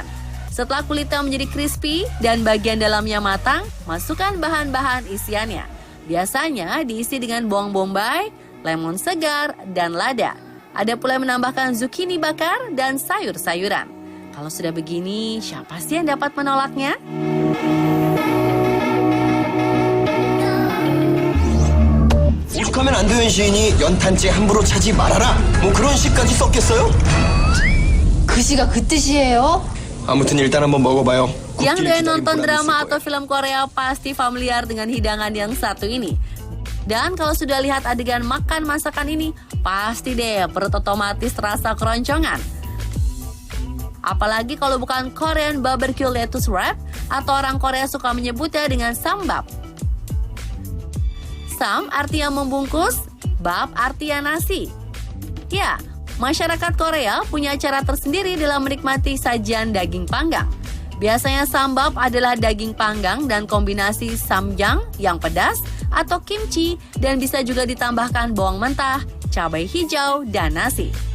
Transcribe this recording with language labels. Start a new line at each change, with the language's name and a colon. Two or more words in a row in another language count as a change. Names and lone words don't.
Indonesian: Setelah kulitnya menjadi crispy dan bagian dalamnya matang, masukkan bahan-bahan isiannya. Biasanya diisi dengan bawang bombay, lemon segar, dan lada. Ada pula yang menambahkan zucchini bakar dan sayur-sayuran. Kalau sudah begini, siapa sih yang dapat menolaknya?
Korean: 오죽하면 안도현 시인이 연탄재 함부로 차지 말아라 뭐 그런 시까지 썼겠어요? 그 시가 그 뜻이에요? 아무튼 일단 한번 먹어봐요.
Indonesian: Yang
Korean: 굽기를
Indonesian: doyan
Korean: 기다린
Indonesian: nonton
Korean: 보람이
Indonesian: drama
Korean: 있을
Indonesian: atau
Korean: 거예요.
Indonesian: film Korea pasti familiar dengan hidangan yang satu ini. Dan kalau sudah lihat adegan makan masakan ini, pasti deh perut otomatis terasa keroncongan. Apalagi kalau bukan
English: Korean barbecue lettuce wrap
Indonesian: atau orang Korea suka menyebutnya dengan sambap. Sam artinya membungkus, bab artinya nasi. Ya, masyarakat Korea punya cara tersendiri dalam menikmati sajian daging panggang. Biasanya sambap adalah daging panggang dan kombinasi samjang yang pedas atau kimchi dan bisa juga ditambahkan bawang mentah, cabai hijau, dan nasi.